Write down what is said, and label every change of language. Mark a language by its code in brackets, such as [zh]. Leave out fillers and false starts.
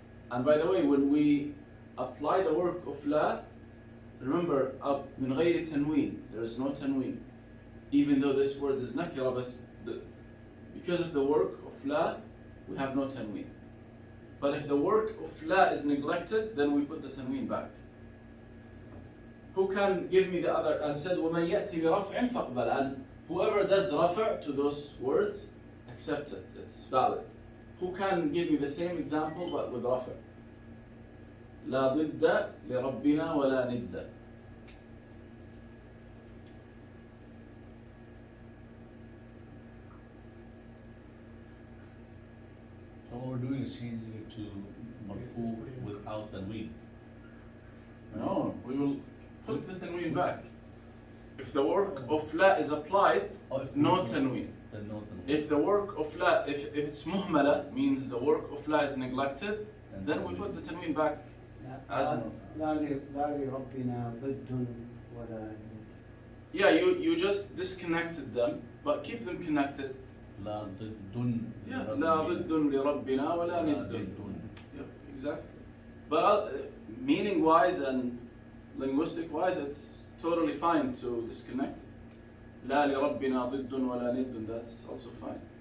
[en] And by the way, when we apply the work of la, remember, [ar] من غير تنوين, [en] there is no tanween. Even though this word is nakira, but because of the work of la, we have no tanween. But if the work of la is neglected, then we put the tanween back. Who can give me the other? And said, [ar] وَمَنْ يَأْتِ بِرَفْعٍ فَقْبَلْ. [en] And whoever does rafa' to those words, accept it. It's valid. Who can give me the same example but with rafa'? [ar] لا ضد لربنا ولا ند. [en] So what we're doing is changing it to marfu without tanween. No, we will put the tanween back. If the work of la is applied, no tanween. Then no tanween. If the work of la, if it's muhmala, means the work of la is neglected, then we put the tanween back. [ar] لا لربنا ضد ولا. [en] Yeah, you just disconnected them, but keep them connected. [ar] لا ضد [en] Yeah, [ar] لا ضد لربنا ولا ند. [en] Yep, exactly. But meaning wise and linguistic wise, it's totally fine to disconnect. [ar] لا لربنا ضد ولا ند, [en] that's also fine.